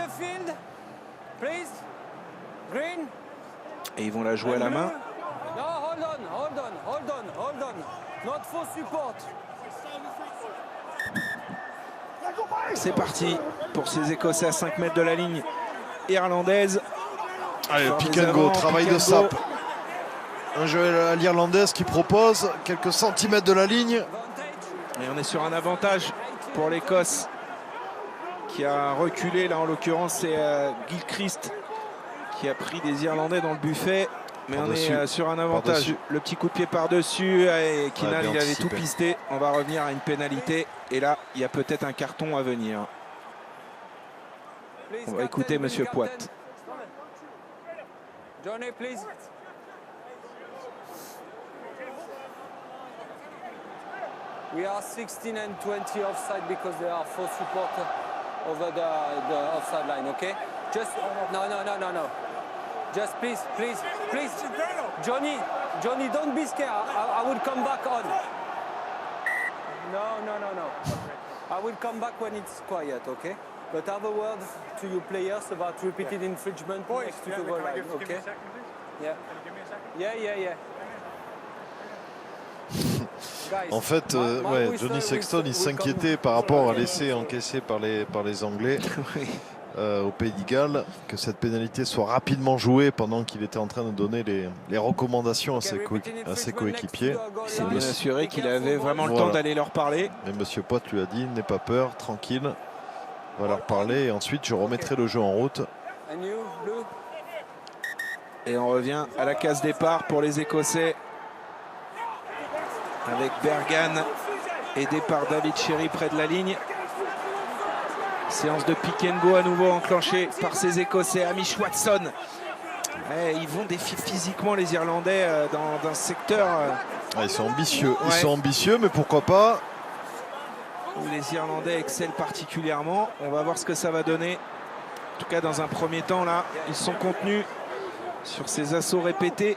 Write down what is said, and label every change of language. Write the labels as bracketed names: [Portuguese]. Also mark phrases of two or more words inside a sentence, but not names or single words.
[French] Et ils vont la jouer à la main. C'est parti pour ces Écossais à 5 mètres de la ligne irlandaise. Allez, le [English] pick and go, [French] travail de sape. Un jeu à l'irlandaise qui propose quelques centimètres de la ligne. Et on est sur un avantage pour l'Écosse qui a reculé. Là, en l'occurrence, c'est Gilchrist qui a pris des Irlandais dans le buffet. Mais on est sur un avantage. Le petit coup de pied par-dessus. Et Kinal, il avait tout pisté. On va revenir à une pénalité. Et là, il y a peut-être un carton à venir. On va écouter Monsieur Poit. [English] Johnny, please. We are 16 and 20 offside because there are 4 supporters over the offside line, okay? Just, no. Just please. Johnny, don't be scared. I will come back on. No. I will come back when it's quiet, okay? But have a word to your players about repeated infringement next to the goal line, okay? Yeah. Can you give me a second? Yeah. [French] En fait, Johnny Sexton, il s'inquiétait par rapport à l'essai encaissé par les Anglais au Pays de Galles, que cette pénalité soit rapidement jouée pendant qu'il était en train de donner les recommandations à ses coéquipiers. Il s'est bien assuré qu'il avait vraiment le temps d'aller leur parler. Mais Monsieur Poit lui a dit, n'aie pas peur, tranquille, on va leur parler et ensuite je remettrai le jeu en route. Et on revient à la case départ pour les Écossais avec Bergan et départ David Cherry près de la ligne. Séance de [English] pick and go [French] à nouveau enclenchée par ces Écossais. Hamish Watson. Ils vont défier physiquement les Irlandais dans un secteur. Ils sont ambitieux. Ils sont ambitieux, mais pourquoi pas. Où les Irlandais excellent particulièrement. On va voir ce que ça va donner. En tout cas, dans un premier temps, là, ils sont contenus sur ces assauts répétés.